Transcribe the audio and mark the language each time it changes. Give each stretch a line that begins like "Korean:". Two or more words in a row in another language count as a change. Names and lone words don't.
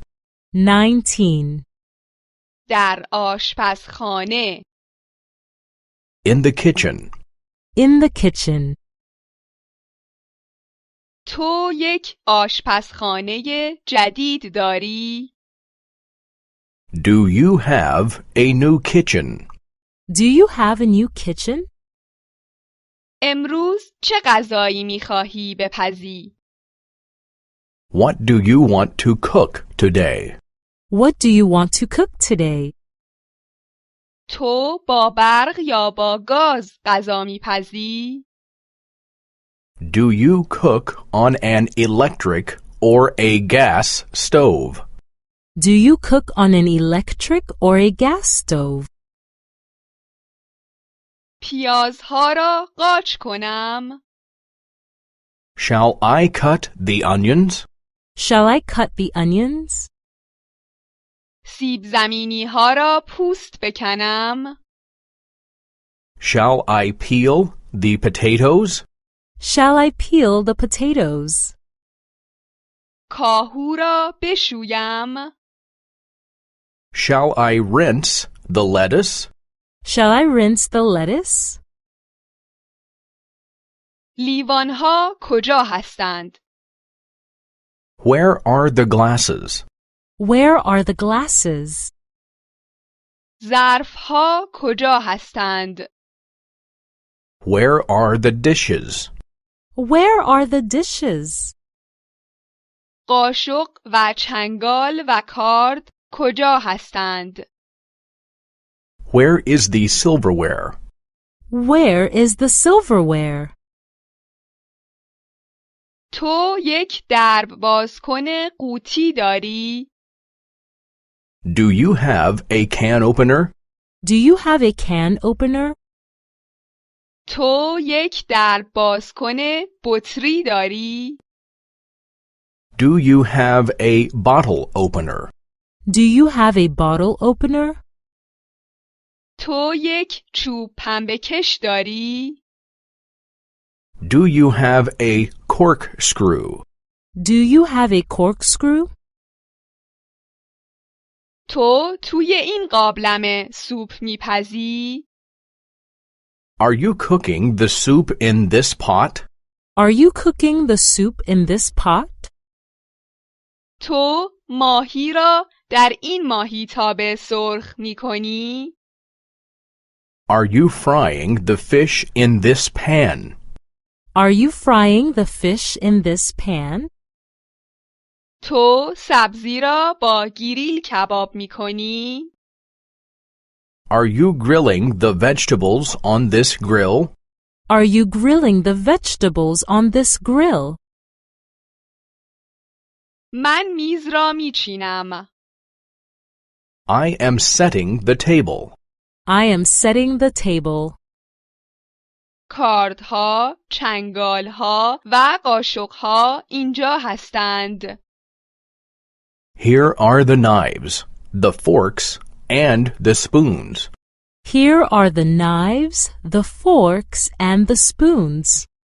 Persian: 19. در آشپزخانه
English: In the kitchen. In the kitchen.
Persian: تو یک آشپزخانه جدید داری؟
English: Do you have a new kitchen? Do you have a new kitchen?
Persian: امروز چه غذایی می‌خواهی بپزی؟
English: What do you want to cook today? What do you want to cook today?
Persian: تو با برق یا با گاز غذا می‌پزی؟
English: Do you cook on an electric or a gas stove? Do you cook on an electric or a gas stove?
Persian: پیازها را قاچ کنم؟
English: Shall I cut the onions? Shall I cut the onions?
Persian: سیب زمینی‌ها را پوست بکنم؟
English: Shall I peel the potatoes? Shall I peel the potatoes?
Persian: کاهو را بشویم؟
English: Shall I rinse the lettuce? Shall I rinse the lettuce?
Persian: لیوان‌ها کجا هستند؟
English: Where are the glasses? Where are the glasses?
Persian: ظرف‌ها کجا هستند؟
English: Where are the dishes? Where are the dishes?
Persian: قاشق و چنگال و کارد کجا هستند؟
English: Where is the silverware? Where is the silverware?
Persian: تو یک درب بازکن قوطی داری؟
English: Do you have a can opener? Do you have a can opener?
Persian: تو یک درب بازکن بطری داری؟
English: Do you have a bottle opener? Do you have a bottle opener?
Persian: تو یک چوب پنبه‌کش داری؟
English: Do you have a corkscrew? Do you have a corkscrew?
Persian: تو توی این قابلمه سوپ میپزی؟
English: Are you cooking the soup in this pot? Are you cooking the soup in this pot?
Persian: تو ماهی را در این ماهیتابه سرخ میکنی؟
English: Are you frying the fish in this pan? Are you frying the fish in this pan?
Persian: تو سبزی را با گریل کباب میکنی؟
English: Are you grilling the vegetables on this grill? Are you grilling the vegetables on this grill?
Persian: من میز را میچینم.
English: I am setting the table. I am setting the table.
Persian: کاردها، چنگالها و قاشقها اینجا هستند.
English: Here are the knives, the forks, and the spoons. Here are the knives, the forks, and the spoons.